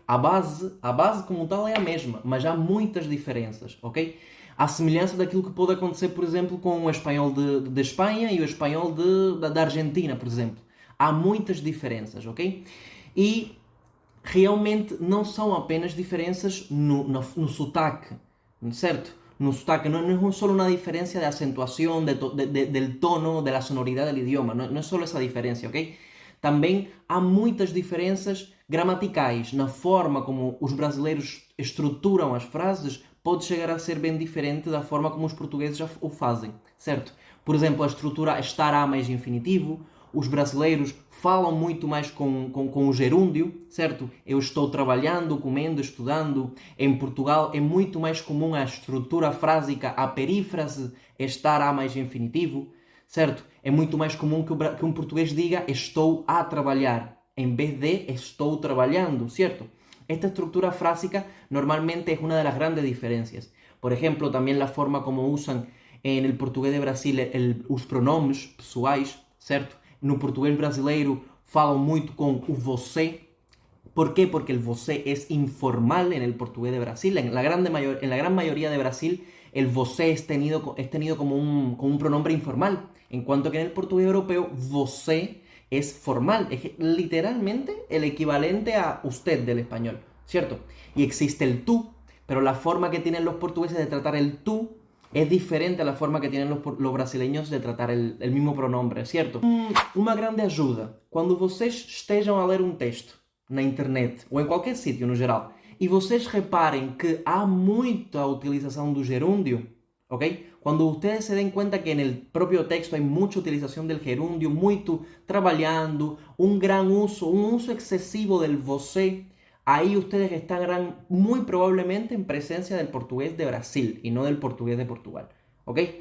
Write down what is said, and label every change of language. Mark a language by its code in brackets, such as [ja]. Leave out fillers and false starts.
[pt] A base como tal é a mesma, mas há muitas diferenças, ok? À semelhança daquilo que pode acontecer, por exemplo, com o espanhol de Espanha e o espanhol da Argentina, por exemplo. Há muitas diferenças, ok? E realmente não são apenas diferenças no sotaque, certo? [es] No sotaque no es solo una diferencia de acentuación, del tono, de la sonoridad del idioma, no es solo esa diferencia, ¿ok? [pt] Também há muitas diferenças gramaticais na forma como os brasileiros estruturam as frases, pode chegar a ser bem diferente da forma como os portugueses já o fazem, certo? Por exemplo, a estrutura estará mais infinitivo, os brasileiros falam muito mais com o gerúndio, certo? Eu estou trabalhando, comendo, estudando. Em Portugal é muito mais comum a estrutura frásica, a perífrase estará mais infinitivo, certo? É muito mais comum que um português diga estou a trabalhar, em vez de estou trabalhando, [es] ¿cierto? Esta estructura frásica normalmente es una de las grandes diferencias. Por ejemplo, también la forma como usan en el portugués de Brasil [pt] os pronomes pessoais, certo? No português brasileiro falam muito com o você. [es] ¿Por qué? Porque el você es informal en el portugués de Brasil. En la gran mayoría de Brasil, el você es tenido como un pronombre informal. En cuanto que en el portugués europeo, você es formal. Es literalmente el equivalente a usted del español, ¿cierto? Y existe el tú, pero la forma que tienen los portugueses de tratar el tú es diferente a la forma que tienen los brasileños de tratar el mismo pronombre, ¿cierto? [pt] Uma grande ajuda, quando vocês estejam a ler um texto na internet, ou em qualquer sítio no geral, e vocês reparem que há muita utilização do gerúndio, ¿ok? [es] Cuando ustedes se den cuenta que en el propio texto hay mucha utilización del gerundio, [pt] muito trabalhando, [es] un uso excesivo del você, ahí ustedes estarán muy probablemente en presencia del portugués de Brasil y no del portugués de Portugal, ¿ok?